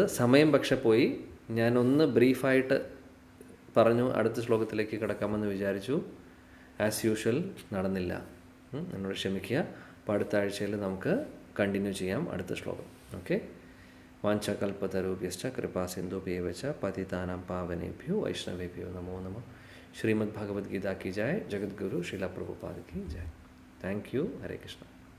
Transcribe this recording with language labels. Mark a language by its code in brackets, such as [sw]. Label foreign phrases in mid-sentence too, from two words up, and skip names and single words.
[ml] സമയം പക്ഷെ പോയി. ഞാനൊന്ന് ബ്രീഫായിട്ട് പറഞ്ഞു, അടുത്ത ശ്ലോകത്തിലേക്ക് കിടക്കാമെന്ന് വിചാരിച്ചു. [en] as usual [ml] നടന്നില്ല, എന്നോട് ക്ഷമിക്കുക. അപ്പോൾ അടുത്ത ആഴ്ചയിൽ നമുക്ക് കണ്ടിന്യൂ ചെയ്യാം അടുത്ത ശ്ലോകം. [sa] വാഞ്ചകൽപതരുഭ്യശ്ച കൃപാസിന്ധുഭ്യവ ച പതിതാനാം പാവനേഭ്യോ വൈഷ്ണവേഭ്യോ നമോ നമഃ. [hi] ശ്രീമദ് ഭഗവത്ഗീത की जय. जगद्गुरु श्रीला प्रभुपाद की जय. [en] thank you. [sa] हरे कृष्ण.